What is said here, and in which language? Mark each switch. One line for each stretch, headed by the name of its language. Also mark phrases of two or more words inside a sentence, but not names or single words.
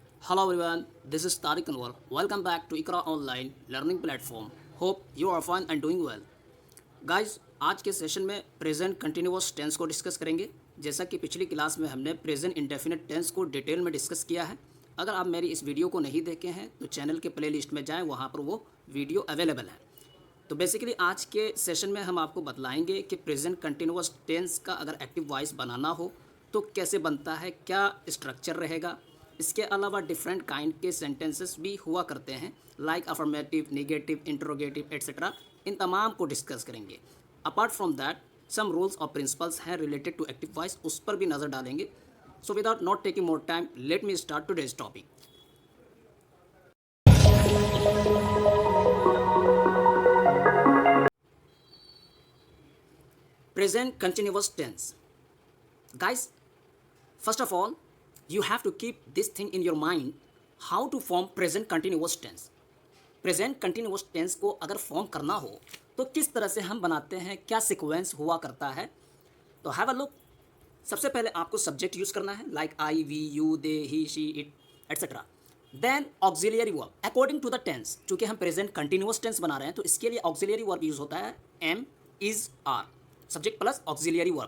English: Hello everyone, this is Tariq Anwar. Welcome back to Ikra Online Learning Platform. Hope you are fine and doing well.
Hindi: गाइस, आज के सेशन में
English: present continuous tense
Hindi: को डिस्कस करेंगे। जैसा कि पिछली क्लास में हमने
English: present indefinite tense
Hindi: को डिटेल में डिस्कस किया है। अगर आप मेरी इस वीडियो को नहीं देखे हैं तो चैनल के प्लेलिस्ट में जाएं, वहाँ पर वो वीडियो अवेलेबल है। तो बेसिकली आज के सेशन में हम आपको बतलाएंगे कि
English: present continuous tense
Hindi: का अगर
English: active voice
Hindi: बनाना हो तो कैसे बनता है, क्या स्ट्रक्चर रहेगा। इसके अलावा
English: different kind
Hindi: के सेंटेंसेस भी हुआ करते हैं,
English: like affirmative, negative, interrogative et cetera.
Hindi: इन तमाम को डिस्कस करेंगे।
English: apart from that some rules
Hindi: और प्रिंसिपल्स हैं
English: related to active voice,
Hindi: उस पर भी नज़र डालेंगे।
English: So without not taking more time, let me start today's topic. Present continuous tense. Guys, first of all, you have to keep this thing in your mind, how to form present continuous tense. Present continuous tense
Hindi: को अगर फॉर्म करना हो तो किस तरह से हम बनाते हैं, क्या सीक्वेंस हुआ करता है।
English: तो have a look.
Hindi: सबसे पहले आपको सब्जेक्ट यूज़ करना है,
English: like I, we, you, they, he, she, it et cetera. then auxiliary verb according to the tense.
Hindi: चूँकि हम
English: present continuous tense
Hindi: बना रहे हैं तो इसके लिए
English: auxiliary verb
Hindi: यूज़ होता है
English: am, is, are, subject plus auxiliary verb.